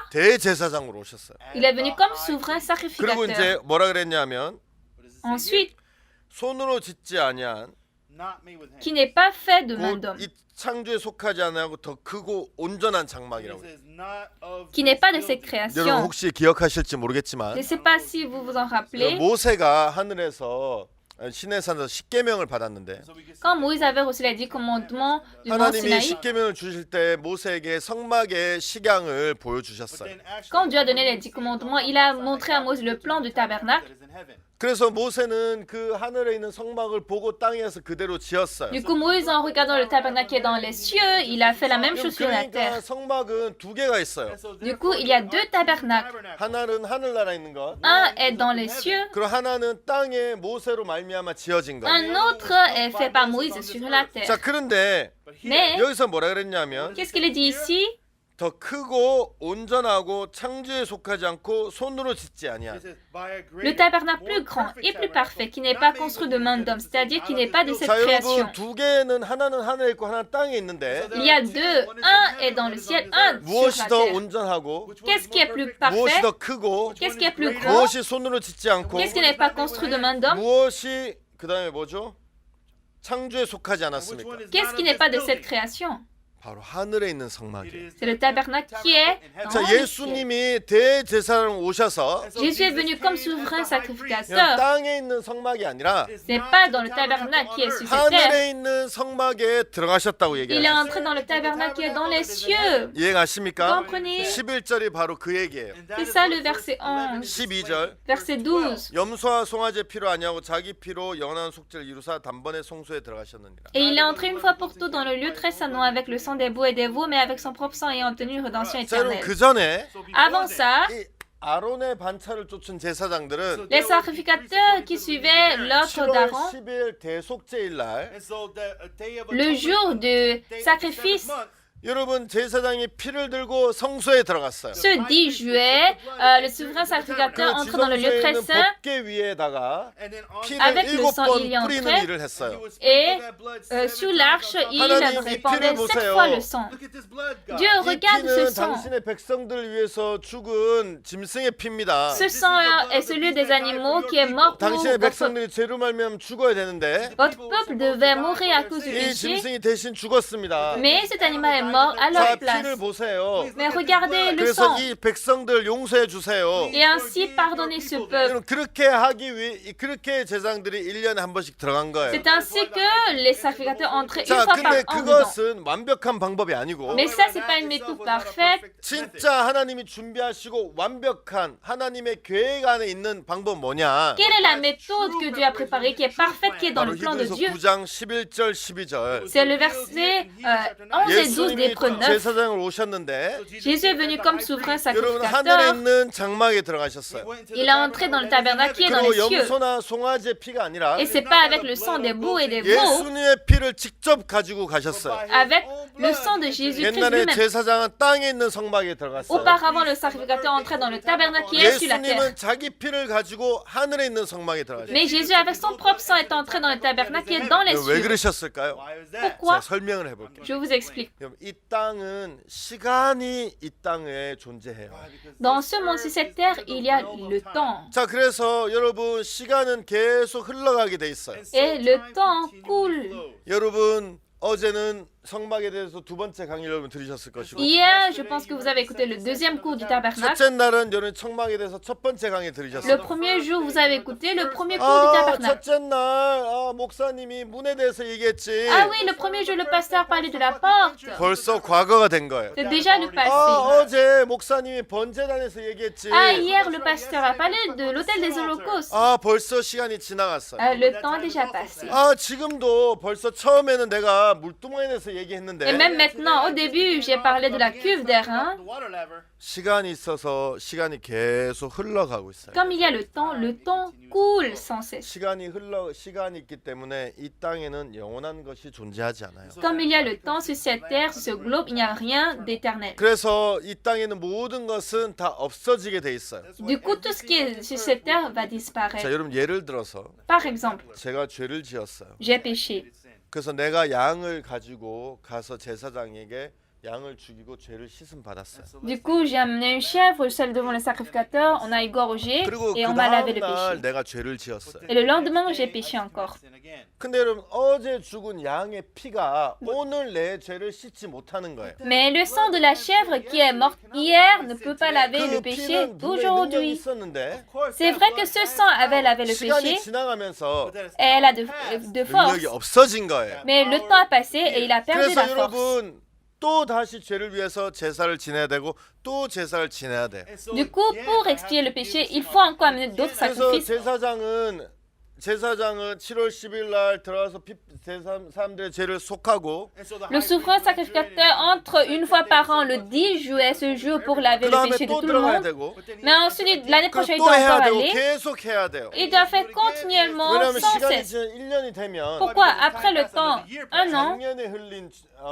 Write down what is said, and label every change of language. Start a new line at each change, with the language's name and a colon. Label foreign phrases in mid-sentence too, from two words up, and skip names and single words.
Korean: 대제사장으로 오셨어요.
French: Il est venu comme souverain
Korean: 그리고
French: sacrificateur.
Korean: 이제 뭐라 그랬냐면
French: Ensuite,
Korean: 손으로 짓지 아니한
French: qui n'est pas fait de main
Korean: 곧
French: d'homme,
Korean: 이 창조에 속하지 않고 더 크고 온전한 장막이라고.
French: qui n'est pas de cette
Korean: 여러분
French: création.
Korean: 혹시 기억하실지 모르겠지만
French: Je ne sais pas si vous vous en rappelez.
Korean: 모세가 하늘에서 시내산에서 십계명을 받았는데
French: Quand Moïse avait reçu les 10 commandements du mont
Korean: 하나님이
French: Sinaï,
Korean: 십계명을 주실 때 모세에게 성막의 식양을 보여주셨어요.
French: quand Dieu a donné les 10 commandements, il a montré à Moïse le plan du tabernacle.
Korean: 그래서 모세는 그 하늘에 있는 성막을 보고 땅에서 그대로 지었어요.
French: Du coup, Moïse, en regardant le tabernacle qui est dans les cieux, il a fait la même chose sur la
Korean: 그러니까
French: terre.
Korean: 성막은 두 개가 있어요.
French: Du coup, il y a deux tabernacles.
Korean: 하나는 하늘나라에 있는 것,
French: Un est dans les cieux,
Korean: 그리고 하나는 땅에 모세로 말미암아 지어진 것.
French: un autre est fait par Moïse sur la
Korean: 자
French: terre.
Korean: 그런데
French: Mais,
Korean: 여기서 뭐라 그랬냐면
French: qu'est-ce qu'il est dit ici?
Korean: 더 크고 온전하고 창조에 속하지 않고 손으로 짓지 아니한.
French: Le tabernacle plus grand et plus parfait, qui n'est pas construit de main d'homme, c'est-à-dire qui n'est pas de cette
Korean: 자
French: création.
Korean: 여러분 두 개는 하나는 하늘에 있고 하나는 땅에 있는데
French: Il y a deux, un est dans le ciel, un sur
Korean: 무엇이
French: la
Korean: 더
French: terre.
Korean: 온전하고
French: Qu'est-ce qui est plus
Korean: 무엇이
French: parfait?
Korean: 더 크고
French: Qu'est-ce qui est plus grand?
Korean: 무엇이 손으로 짓지 않고
French: Qu'est-ce qui n'est pas construit de main d'homme?
Korean: 무엇이 그다음에 뭐죠? 창조에 속하지 않았습니까?
French: Qu'est-ce qui n'est pas de cette création?
Korean: 바로 하늘에 있는 성막이에요.
French: C'est le tabernacle qui est dans
Korean: 자,
French: le ciel.
Korean: 예수님이 대제사장 오셔서
French: Jésus est venu comme souverain
Korean: 그냥
French: sacrificateur.
Korean: 땅에 있는 성막이 아니라
French: C'est pas dans le tabernacle qui est sur cette terre.
Korean: 하늘에 있는 성막에 들어가셨다고
French: Il est
Korean: 얘기해요.
French: entré dans le tabernacle qui est dans les cieux.
Korean: 이해가십니까?
French: Comprenez?
Korean: 11절이 바로 그 얘기예요.
French: C'est ça le verset 11.
Korean: 12절
French: Verset 12.
Korean: 염소와 송아지 피로 아니하고 자기 피로 영원한 속죄를 이루사 단번에 송수에 들어가셨느니라.
French: Et il est entré une fois pour toutes dans le lieu très saint, non avec le sang des boucs et des veaux, mais avec son propre sang ayant obtenu une rédemption
Korean: 자, 여러분
French: éternelle.
Korean: 그 전에
French: Avant ça,
Korean: 이 아론의 반차를 쫓은 제사장들은
French: les sacrificateurs qui suivaient l'ordre
Korean: 7월
French: d'Aaron,
Korean: 10일 대속죄일 날
French: le jour du sacrifice,
Korean: 여러분 제사장이 피를 들고 성소에 들어갔어요.
French: ce 10 juillet, le souverain sacrificateur
Korean: 그
French: entre dans le lieu
Korean: 지성소에
French: très
Korean: 있는
French: saint
Korean: 법궤 위에다가 피를
French: Avec le sang,
Korean: 7번
French: il y est
Korean: 뿌리는
French: entré.
Korean: 일을 했어요.
French: et sur l'arche, il
Korean: 하나님, 이
French: répandait
Korean: 피를
French: 7
Korean: 보세요.
French: fois le sang. Dieu
Korean: 이
French: regarde ce
Korean: 피는
French: sang.
Korean: 당신의 백성들을 위해서 죽은 짐승의 피입니다.
French: Ce sang est celui des animaux qui est mort pour
Korean: 당신의
French: votre...
Korean: 백성들이 죄로 말미암아 죽어야 되는데
French: Votre peuple devait mourir à cause du
Korean: 이
French: péché,
Korean: 짐승이 대신 죽었습니다.
French: mais cet animal est mort à
Korean: 자,
French: leur
Korean: 피를
French: place.
Korean: 보세요.
French: Mais regardez le
Korean: 그래서
French: sang.
Korean: 이 백성들 용서해 주세요.
French: Et ainsi pardonnez ce peuple.
Korean: 여러분, 그렇게 하기 위해 그렇게 제사장들이 1년에 한 번씩 들어간 거예요.
French: C'est ainsi que les sacrificateurs entraient une
Korean: 자,
French: fois par
Korean: 근데
French: an dedans.
Korean: 그것은 완벽한 방법이 아니고
French: Mais ça, c'est pas une méthode parfaite.
Korean: 진짜 하나님이 준비하시고 완벽한 하나님의 계획 안에 있는 방법 뭐냐?
French: Quelle est la méthode que Dieu a préparée, qui est parfaite, qui est dans
Korean: 바로
French: le plan de
Korean: 히브리서
French: Dieu?
Korean: 9장 11절 12절.
French: C'est le verset 11 et 12 des
Korean: 예수님이
French: Hébreux 9.
Korean: 제사장을 오셨는데
French: Jésus est venu comme souverain
Korean: 여러분 하늘에
French: sacrificateur.
Korean: 있는 장막에 들어가셨어요.
French: Il est entré dans le tabernacle qui est dans
Korean: 그리고
French: les cieux.
Korean: 염소나 송아지의 피가 아니라
French: Et c'est pas avec le sang des boucs et des veaux,
Korean: 예수님의 피를 직접 가지고 가셨어요.
French: avec le sang de Jésus-Christ
Korean: 옛날에
French: lui-même.
Korean: 제사장은 땅에 있는 성막에 들어갔어요.
French: Auparavant, le sacrificateur entrait dans le tabernacle qui est sur la terre.
Korean: 예수님은 자기 피를 가지고 하늘에 있는 성막에 들어가셨어요.
French: Mais Jésus, avec son propre sang, est entré dans le tabernacle qui est dans les
Korean: 왜
French: cieux.
Korean: 그러셨을까요?
French: Pourquoi?
Korean: 제가 설명을 해볼게요.
French: Je vous explique.
Korean: 여러분, 이 땅은 시간이 이 땅에 존재해요.
French: Dans ce monde-ci, cette terre, il y a le temps.
Korean: 자, 그래서 여러분 시간은 계속 흘러가게 돼 있어요.
French: Et le temps coule.
Korean: 여러분 어제는 성막에 대해서 두 번째 강의를 여러분 들으셨을 것이고
French: Hier, je pense que vous avez écouté le deuxième cours du tabernacle.
Korean: 첫째 날은 여러분 성막에 대해서 첫 번째 강의
French: Le
Korean: 들으셨어요.
French: premier jour, vous avez écouté le premier cours du tabernacle.
Korean: 첫째 날 목사님이 문에 대해서 얘기했지.
French: Ah oui, le premier jour, le pasteur parlait de la porte.
Korean: 벌써 과거가 된 거예요.
French: C'est déjà le passé.
Korean: 어제 목사님이 번제단에서 얘기했지.
French: Ah, hier, le pasteur a parlé de l'autel des holocaustes.
Korean: 벌써 시간이 지나갔어요.
French: Le temps est déjà passé.
Korean: 지금도 벌써 처음에는 내가 물두멍에 대해서
French: Et
Korean: 얘기했는데
French: même maintenant, au début, j'ai parlé de la cuve d'airain.
Korean: 시간이 있어서 시간이 계속 흘러가고 있어요.
French: Comme il y a le temps coule sans cesse.
Korean: 시간이 있기 때문에 이 땅에는 영원한 것이 존재하지 않아요.
French: Comme il y a le temps sur cette terre, sur ce globe, il n'y a rien d'éternel.
Korean: 그래서 이 땅에는 모든 것은 다 없어지게 돼 있어요.
French: Du coup, tout ce qui est sur cette terre va
Korean: 자,
French: disparaître.
Korean: 여러분 예를 들어서
French: Par exemple,
Korean: 제가 죄를 지었어요.
French: j'ai péché.
Korean: 그래서 내가 양을 가지고 가서 제사장에게 양을 죽이고 죄를 씻음 받았어요.
French: Du coup, j'ai amené une chèvre, je suis allé devant le sacrificateur, on a égorgé
Korean: 그리고
French: et
Korean: 그
French: on m'a lavé le
Korean: 다음 날
French: péché.
Korean: 내가 죄를 지었어요.
French: Et le lendemain, j'ai péché encore.
Korean: 근데 여러분 어제 죽은 양의 피가 오늘 내 죄를 씻지 못하는 거예요.
French: Mais le sang de la chèvre qui est morte hier ne peut pas laver
Korean: 그
French: le péché
Korean: 피는 분명히 능력이
French: d'aujourd'hui.
Korean: 있었는데
French: C'est vrai que ce sang avait lavé le
Korean: 시간이
French: péché
Korean: 지나가면서
French: et elle a de force.
Korean: 능력이 없어진 거예요.
French: Mais le temps a passé et il a perdu
Korean: 그래서
French: la force.
Korean: 여러분 또 다시 죄를 위해서 제사를 지내야 되고 또 제사를 지내야 돼.
French: Du coup, pour expier le péché, il faut encore amener d'autres
Korean: 그래서
French: sacrifices.
Korean: 제사장은 7월 10일 날 들어와서 사람들의 죄를 속하고
French: Le souverain sacrificateur entre une fois par an le 10 juillet, ce jour, pour laver
Korean: 그
French: le
Korean: 다음에
French: péché de
Korean: 또
French: tout le
Korean: 들어가야
French: monde.
Korean: 되고
French: Mais ensuite, l'année prochaine, il
Korean: 또
French: doit
Korean: 해야
French: encore
Korean: 되고
French: aller.
Korean: 계속 해야 돼요.
French: Il doit faire continuellement,
Korean: 왜냐하면
French: sans
Korean: 시간이
French: cesse.
Korean: 지난 1년이 되면
French: Pourquoi? Après le temps, un an,